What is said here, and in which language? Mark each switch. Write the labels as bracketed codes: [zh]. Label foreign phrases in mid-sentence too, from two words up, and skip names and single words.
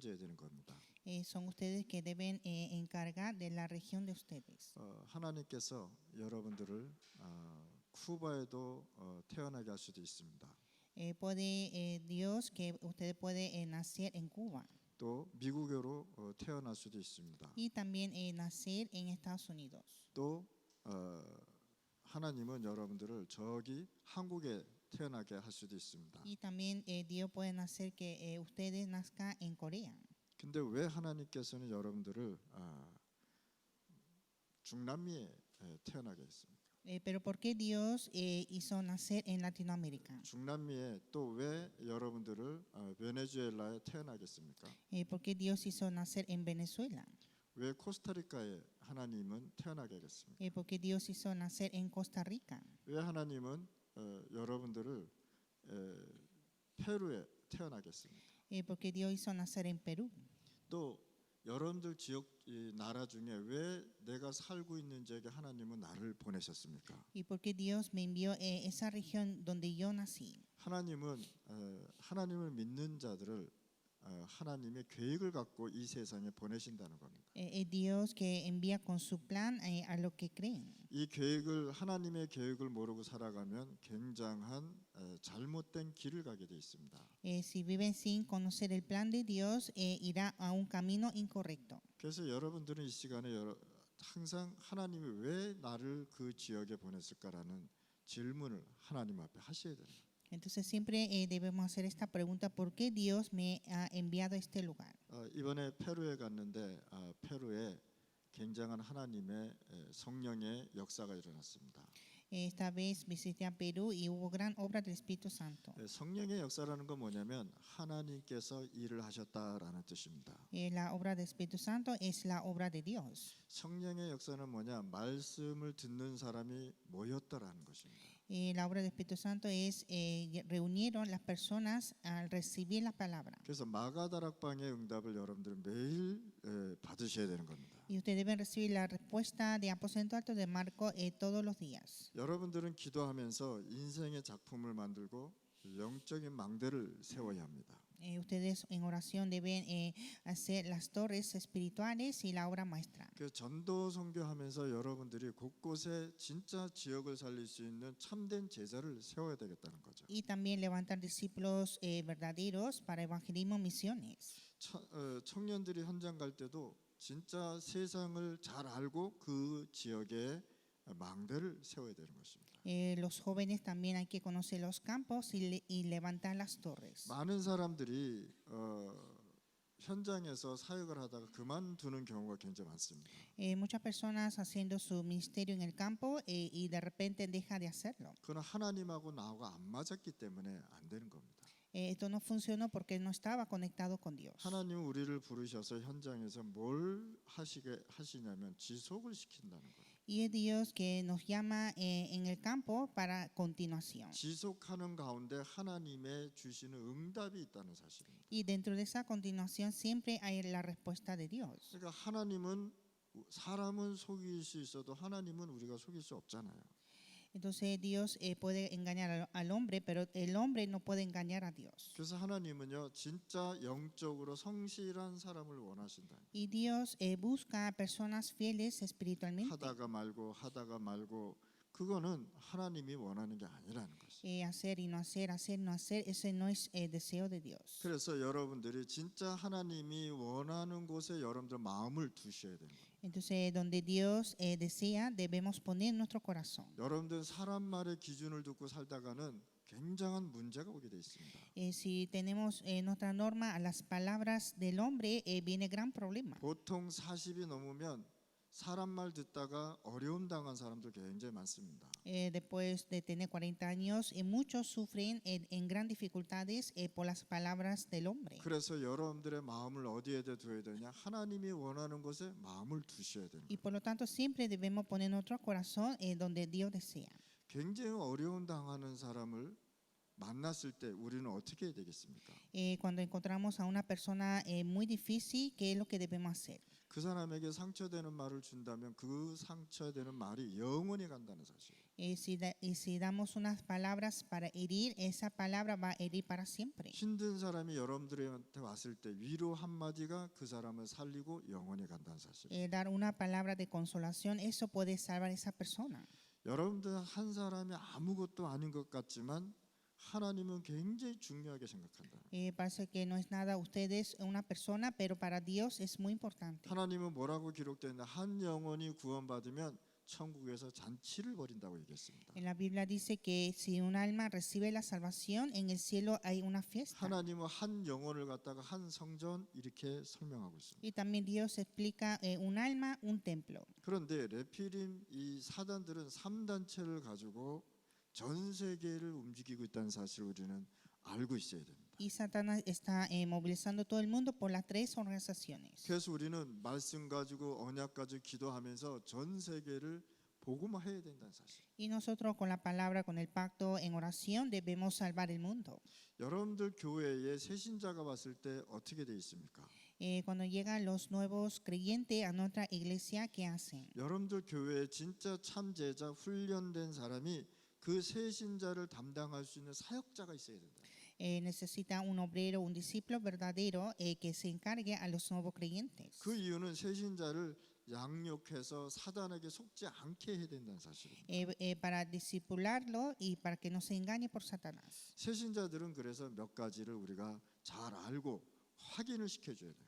[ko] 책임져야 되는 겁니다. [es] Son ustedes que deben encargar de la región de ustedes. [ko] 하나님께서 여러분들을 쿠바에도 태어나게 할 수도 있습니다. [es] Puede Dios que ustedes pueden nacer en Cuba [ko] 또 미국으로 태어날 수도 있습니다. [es] y también nacer en Estados Unidos. [ko] 또 하나님은 여러분들을 저기 한국에 태어나게 할 수도 있습니다. [es] Y también Dios puede hacer que ustedes nazcan en Corea. [ko] 근데 왜 하나님께서는 여러분들을 중남미에 태어나게 했습니까? [es] Pero ¿por qué Dios hizo nacer en Latinoamérica? [ko] 중남미에 또 왜 여러분들을 베네수엘라에 태어나겠습니까? [es] ¿Por qué Dios hizo nacer en Venezuela? [ko] 왜 코스타리카에 하나님은 태어나게 하겠습니까? [es] ¿Por qué Dios hizo nacer en Costa Rica? [ko] 왜 하나님은 여러분들을 페루에 태어나겠습니까? [es] ¿Por qué Dios hizo nacer en Perú? [ko] 또 여러분들 지역 이 나라 중에 왜 내가 살고 있는 지역에 하나님은 나를 보내셨습니까? [es] ¿Y por qué Dios me envió esa región donde yo nací? [ko] 하나님은 하나님을 믿는 자들을 하나님의 계획을 갖고 이 세상에 보내신다는 겁니다. [es] Es Dios que envía con su plan a los que creen. [ko] 이 계획을 하나님의 계획을 모르고 살아가면 굉장한 잘못된 길을 가게 돼 있습니다. [es] Si viven sin conocer el plan de Dios, irá a un camino incorrecto. [ko] 그래서 여러분들은 이 시간에 항상 하나님이 왜 나를 그 지역에 보냈을까라는 질문을 하나님 앞에 하셔야 돼요. [es] Entonces siempre debemos hacer esta pregunta: ¿por qué Dios me ha enviado a este lugar? [ko] 이번에 페루에 갔는데 페루에 굉장한 하나님의 성령의 역사가 일어났습니다. [es] Esta vez visité a Perú y hubo gran obra del Espíritu Santo. [ko] 성령의 역사라는 건 뭐냐면 하나님께서 일을 하셨다라는 뜻입니다. [es] La obra del Espíritu Santo es la obra de Dios. [ko] 성령의 역사는 뭐냐? 말씀을 듣는 사람이 모였다라는 것입니다. [es] La obra del Espíritu Santo es reunieron las personas al recibir la palabra. [ko] 그래서 마가다락방의 응답을 여러분들은 매일 받으셔야 되는 겁니다. [es] Y ustedes deben recibir la respuesta de Aposento Alto de Marco todos los días. [ko] 여러분들은 기도하면서 인생의 작품을 만들고 영적인 망대를 세워야 합니다. [es] Ustedes en oración deben hacer las torres espirituales y la obra maestra. [ko] 그 전도 선교하면서 여러분들이 곳곳에 진짜 지역을 살릴 수 있는 참된 제자를 세워야 되겠다는 거죠. [es] Y también levantar discípulos verdaderos para evangelismo misiones. [ko] 청년들이 현장 갈 때도 진짜 세상을 잘 알고 그 지역에 망대를 세워야 되는 것입니다. [es] Los jóvenes también hay que conocer los campos y levantar las torres. [ko] 많은 사람들이 현장에서 사역을 하다가 그만두는 경우가 굉장히 많습니다. [es] Muchas personas haciendo su ministerio en el campo y de repente deja de hacerlo. [ko] 그건 하나님하고 나하고 안 맞았기 때문에 안 되는 겁니다. [es] Esto no funcionó porque no estaba conectado con Dios. [ko] 하나님은 우리를 부르셔서 현장에서 뭘 하시냐면 지속을 시킨다는 거예요. [es] Y es Dios que nos llama en el campo para continuación. [ko] 지속하는 가운데 하나님의 주시는 응답이 있다는 사실입니다. [es] Y dentro de esa continuación siempre hay la respuesta de Dios. [ko] 그러니까 하나님은 사람은 속일 수 있어도 하나님은 우리가 속일 수 없잖아요. [es] Entonces Dios puede engañar al hombre, pero el hombre no puede engañar a Dios. [ko] 그래서 하나님은요 진짜 영적으로 성실한 사람을 원하신다. [es] Y Dios busca personas fieles espiritualmente. [ko] 하다가 말고 그거는 하나님이 원하는 게 아니라는 것이죠. [es] Hacer y no hacer, hacer no hacer, ese no es el deseo de Dios. [ko] 그래서 여러분들이 진짜 하나님이 원하는 곳에 여러분들 마음을 두셔야 되는 거예요. [es] Entonces, donde Dios desea, debemos poner nuestro corazón. [ko] 여러분들 사람 말의 기준을 듣고 살다가는 굉장한 문제가 오게 돼 있습니다. [es] Si tenemos nuestra norma a las palabras del hombre, viene gran problema. [ko] 보통 40이 넘으면 사람 말 듣다가 어려움 당한 사람들 굉장히 많습니다. [es] Después de tener 40 años, muchos sufren en gran dificultades por las palabras del hombre. [ko] 그래서 여러분들의 마음을 어디에 둬야 되냐? 하나님이 원하는 곳에 마음을 두셔야 되는 Y 거예요. [es] por lo tanto, siempre debemos poner nuestro corazón donde Dios desea. [ko] 굉장히 어려움 당하는 사람을 만났을 때 우리는 어떻게 해야 되겠습니까? [es] Cuando encontramos a una persona muy difícil, ¿qué es lo que debemos hacer? [ko] 그 사람에게 상처되는 말을 준다면 그 상처되는 말이 영원히 간다는 사실. [es] Y si damos unas palabras para herir, esa palabra va a herir para siempre. [ko] 힘든 사람이 여러분들한테 왔을 때 위로 한마디가 그 사람을 살리고 영원히 간다는 사실. [es] Dar una palabra de consolación, eso puede salvar a esa persona. [ko] 여러분들 한 사람이 아무것도 아닌 것 같지만 하나님은 굉장히 중요하게 생각한다. [es] Parece que no es nada ustedes una persona, pero para Dios es muy importante. [ko] 하나님은 뭐라고 기록되어 있나? 한 영혼이 구원받으면 천국에서 잔치를 벌인다고 얘기했습니다. [es] En la Biblia dice que si un alma recibe la salvación, en el cielo hay una fiesta. [ko] 하나님은 한 영혼을 갖다가 한 성전 이렇게 설명하고 있습니다. [es] Y también Dios explica un alma, un templo. [ko] 그런데 레피림 이 사단들은 3단체를 가지고 전 세계를 움직이고 있다는 사실을 우리는 알고 있어야 됩니다. [es] Y Satanás está movilizando todo el mundo por las tres organizaciones. [ko] 그래서 우리는 말씀 가지고 언약 가지고 기도하면서 전 세계를 복음화해야 된다는 사실. [es] Y nosotros con la palabra, con el pacto en oración, debemos salvar el mundo. [ko] 여러분들 교회에 새신자가 왔을 때 어떻게 돼 있습니까? [es] Cuando llegan los nuevos creyentes a nuestra iglesia, ¿qué hacen? [ko] 여러분들 교회에 진짜 참제자 훈련된 사람이 그 새신자를 담당할 수 있는 사역자가 있어야 된다. [es] Necesita un obrero, un discípulo verdadero que se encargue a los nuevos creyentes. [ko] 그 이유는 새신자를 양육해서 사단에게 속지 않게 해야 된다는 사실입니다. [es] Para discipularlo y para que no se engañe por Satanás. [ko] 새신자들은 그래서 몇 가지를 우리가 잘 알고 확인을 시켜줘야 돼요.